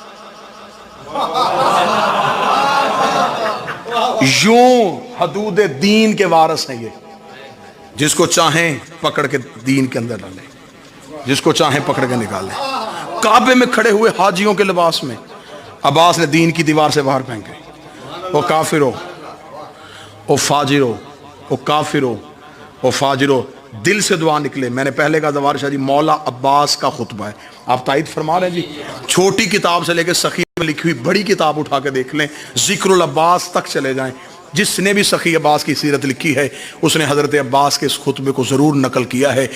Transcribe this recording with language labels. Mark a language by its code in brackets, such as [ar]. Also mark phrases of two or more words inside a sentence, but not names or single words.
[ur] یوں حدود دین کے وارث ہیں یہ، جس کو چاہیں پکڑ کے دین کے اندر ڈالیں، جس کو چاہیں پکڑ کے نکالیں. کعبے میں کھڑے ہوئے حاجیوں کے لباس میں عباس نے دین کی دیوار سے باہر پھینکے، وہ کافرو، او فاجرو، او کافرو، او فاجرو, دل سے دعا نکلے. میں نے پہلے کہا زوار شاہ جی مولا عباس کا خطبہ ہے, آپ تائید فرما رہے ہیں جی. چھوٹی کتاب سے لے کے سخی میں لکھی ہوئی بڑی کتاب اٹھا کے دیکھ لیں, ذکر العباس تک چلے جائیں. جس نے بھی سخی عباس کی سیرت لکھی ہے اس نے حضرت عباس کے اس خطبے کو ضرور نقل کیا ہے.